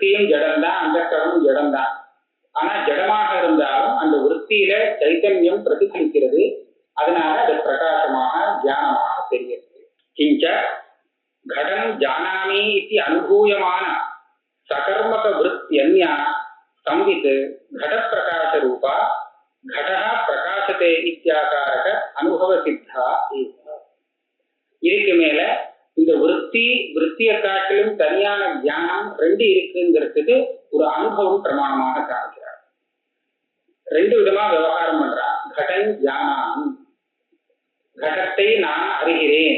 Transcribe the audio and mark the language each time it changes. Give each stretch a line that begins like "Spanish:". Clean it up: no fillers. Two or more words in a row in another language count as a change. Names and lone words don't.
Tamil: விருத்தியும் ஜடம்தான், அந்தःகரணமும் ஜடம்தான். ஆனா ஜடமாக இருந்தாலும் அந்த விருத்தியில சைத்தன்யம் பிரதிபலிக்கிறது. அதனால அது பிரகாசமாக தியானமாக தெரிகிறது.
Sanskrit: किञ्च घटं जानामि
Tamil: இது அனுபூயமான சகர்மக விருத்தியன்யா
Sanskrit: संवित घट प्रकाश रूपा घटः प्रकाशते इत्याकारक अनुभव सिद्धा
Tamil: இதுக்கு மேல இந்த விருத்தியை காட்டிலும் தனியான ஞானம் ரெண்டு இருக்குங்கிறதுக்கு ஒரு அனுபவம் பிரமாணமாக காமிக்கிறார். ரெண்டு விதமா விவகாரம் பண்றார்.
Sanskrit: घटं जानामि,
Tamil: கடத்தை நான் அறிகிறேன்.